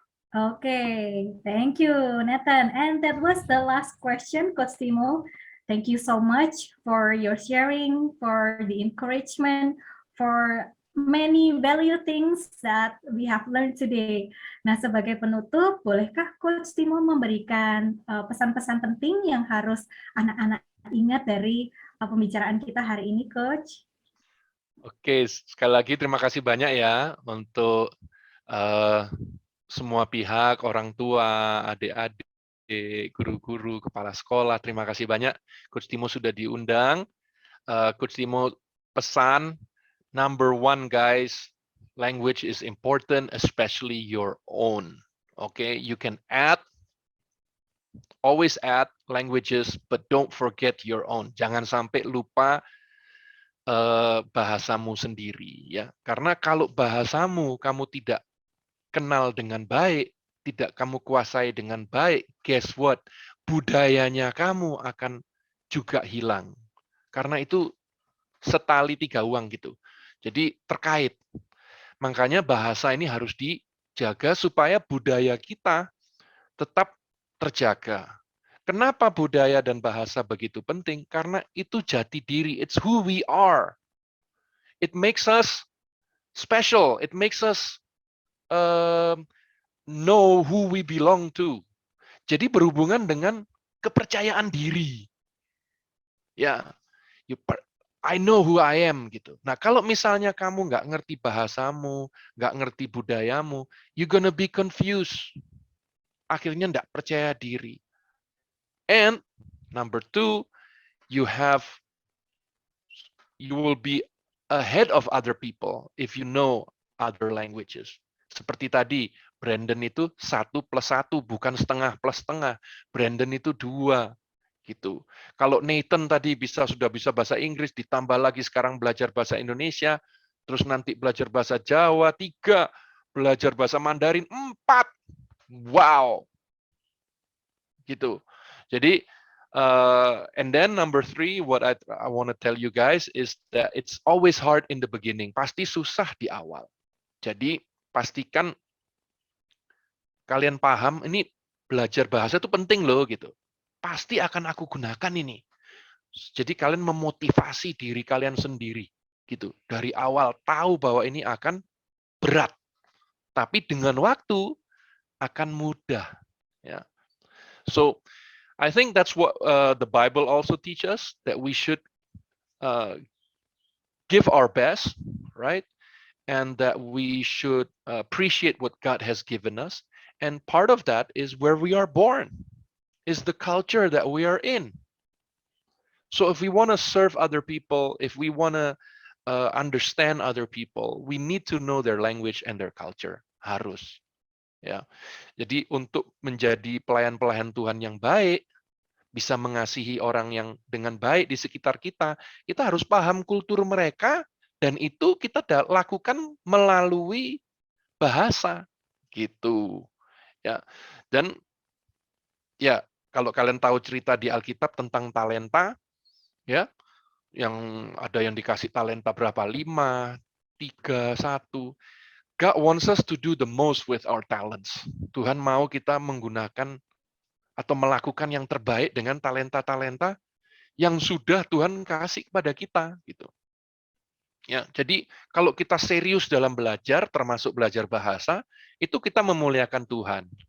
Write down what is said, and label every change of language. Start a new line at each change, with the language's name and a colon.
English: Okay, thank you, Nathan. And that was the last question, Coach Timo. Thank you so much for your sharing, for the encouragement, for many value things that we have learned today.
Indonesian: Nah, sebagai penutup, bolehkah Coach Timo memberikan pesan-pesan penting yang harus anak-anak ingat dari pembicaraan kita hari ini, Coach? Oke, sekali lagi terima kasih banyak ya untuk semua pihak, orang tua, adik-adik, guru-guru, kepala sekolah. Terima kasih banyak. Coach Timo sudah diundang.
English: Coach Timo pesan, number one, guys, language is important, especially your own. Okay, you can always add languages, but don't forget your own.
Indonesian: Jangan sampai lupa bahasamu sendiri, ya. Karena kalau bahasamu kamu tidak kenal dengan baik, tidak kamu kuasai dengan baik,
English: guess what?
Indonesian: Budayanya kamu akan juga hilang. Karena itu setali tiga uang gitu. Jadi terkait. Makanya bahasa ini harus dijaga supaya budaya kita tetap terjaga. Kenapa budaya dan bahasa begitu penting? Karena itu jati diri.
English: It's who we are. It makes us special. It makes us know who we belong to.
Indonesian: Jadi berhubungan dengan kepercayaan diri. Ya,
English: I know who I am
Indonesian: gitu. Nah, kalau misalnya kamu nggak ngerti bahasamu, nggak ngerti budayamu,
English: you're gonna be confused.
Indonesian: Akhirnya nggak percaya diri.
English: And number 2, you will be ahead of other people if you know other languages.
Indonesian: Seperti tadi, Brandon itu 1+1, bukan setengah plus setengah. Brandon itu 2. Gitu. Kalau Nathan tadi sudah bisa bahasa Inggris, ditambah lagi sekarang belajar bahasa Indonesia, terus nanti belajar bahasa Jawa, 3, belajar bahasa Mandarin, 4. Wow. Gitu.
English: Jadi, and then number 3, what I want to tell you guys is that it's always hard in the beginning.
Indonesian: Pasti susah di awal. Jadi, pastikan kalian paham, ini belajar bahasa itu penting loh, gitu. Pasti akan aku gunakan ini. Jadi kalian memotivasi diri kalian sendiri gitu. Dari awal tahu bahwa ini akan berat. Tapi dengan waktu akan mudah, ya.
English: So I think that's what the Bible also teaches, that we should give our best, right? And that we should appreciate what God has given us. And part of that is where we are born. Is the culture that we are in. So if we want to serve other people, if we want to understand other people, we need to know their language and their culture.
Indonesian: Harus. Ya. Jadi untuk menjadi pelayan-pelayan Tuhan yang baik, bisa mengasihi orang yang dengan baik di sekitar kita, kita harus paham kultur mereka, dan itu kita lakukan melalui bahasa. Gitu. Ya. Dan ya, kalau kalian tahu cerita di Alkitab tentang talenta, ya, yang ada yang dikasih talenta berapa? 5, 3, 1.
English: God wants us to do the most with our talents.
Indonesian: Tuhan mau kita menggunakan atau melakukan yang terbaik dengan talenta-talenta yang sudah Tuhan kasih kepada kita, gitu. Ya, jadi kalau kita serius dalam belajar, termasuk belajar bahasa, itu kita memuliakan Tuhan.